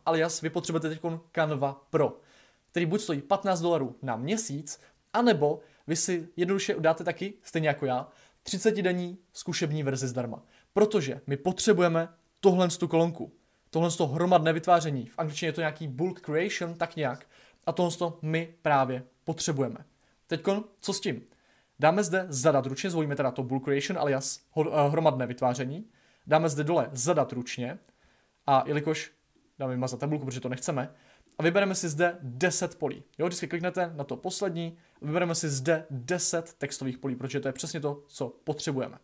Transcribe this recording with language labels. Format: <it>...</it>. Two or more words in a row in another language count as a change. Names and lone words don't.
<cs>Alias vy potřebujete teď Canva Pro, který buď stojí $15 na měsíc, anebo vy si jednoduše dáte taky, stejně jako já, 30-denní zkušební verzi zdarma. Protože my potřebujeme tohle kolonku, tohle hromadné vytváření. V angličtině je to nějaký</cs> <en>bulk creation,</en> <cs>tak nějak. A tohle my právě potřebujeme. Teďkon, co s tím? Dáme zde zadat ručně, zvolíme teda to</cs> <en>bulk creation,</en> <cs>alias hromadné vytváření. Dáme zde dole zadat ručně a jelikož dáme vymazat tabulku, protože to nechceme, a vybereme si zde 10 polí. Jo, vždycky kliknete na to poslední, vybereme si zde 10 textových polí, protože to je přesně to, co potřebujeme.</cs>